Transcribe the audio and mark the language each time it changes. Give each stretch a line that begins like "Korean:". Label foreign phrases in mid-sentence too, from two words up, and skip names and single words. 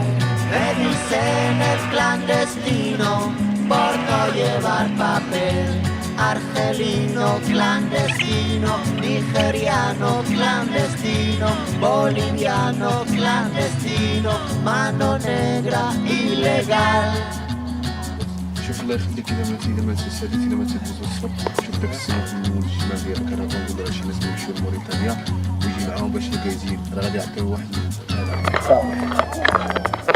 Spanish: Me dicen el clandestino por no llevar papel. Argelino clandestino, nigeriano clandestino, boliviano clandestino, mano negra ilegal.
Arabic: شوف الله يخليك اذا ما تسالي اذا ما تدوز الصبح شوف داك السنه الشمال ديال الكرفان ولا شي ناس يمشيو لموريتانيا ويجي معاهم باش يلقى يزيد راه غادي يعطيو واحد